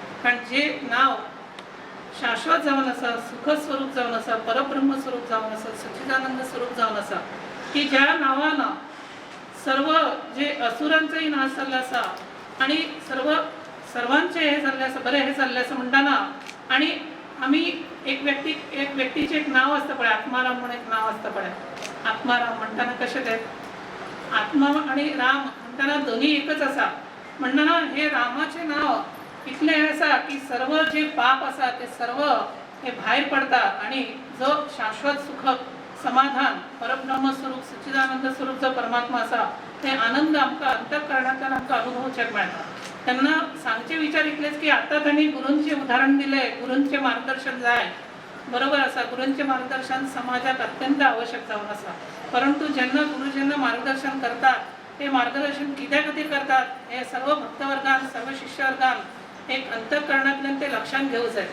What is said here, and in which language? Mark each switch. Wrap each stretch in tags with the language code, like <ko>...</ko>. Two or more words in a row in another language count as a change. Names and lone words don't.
<kok>कारण जे नांव शाश्वत जावन आसा सुख स्वरूप जावन आसा परब्रह्म स्वरूप जावन आसा सच्चिदानंद स्वरूप जावन आसा की ज्या नांवान सर्व जे असुरांचोय नाश जाल्लो आसा आणि सर्वांचे हे जाल्लें आसा बरें हे जाल्लें आसा म्हणटना आणि आमी एक व्यक्तीचें एक नांव आसता पळय आत्माराम म्हणून एक नांव आसता पळय. आत्माराम म्हणटना कशें तें आत्मा आणि राम म्हणटना दोन्ही एकच आसा. म्हणटना हे रामाचें नांव इतलें हें आसा की सर्व जे पाप आसा ते सर्व हे भायर पडटा आणि जो शाश्वत सुख समाधान परब्रह्म स्वरूप सच्चिदानंद स्वरूप जो परमात्मा आसा ते आनंद आमकां अंतःकरणांतल्यान आमकां अनुभवचेक मेळटा. तेन्ना सांगचे विचार इतलेच की आतां तांणी गुरूंचें उदाहरण दिलें. गुरूंचें मार्गदर्शन जाय बरोबर आसा. गुरूंचें मार्गदर्शन समाजाक अत्यंत आवश्यक जावन आसा. परंतु जेन्ना मार्गदर्शन करतात ते मार्गदर्शन कित्या खातीर करतात हे सर्व भक्तवर्गान सर्व शिष्यवर्गान एक अंतःकरणांतल्यान ते लक्षात घेवंक जाय.</kok>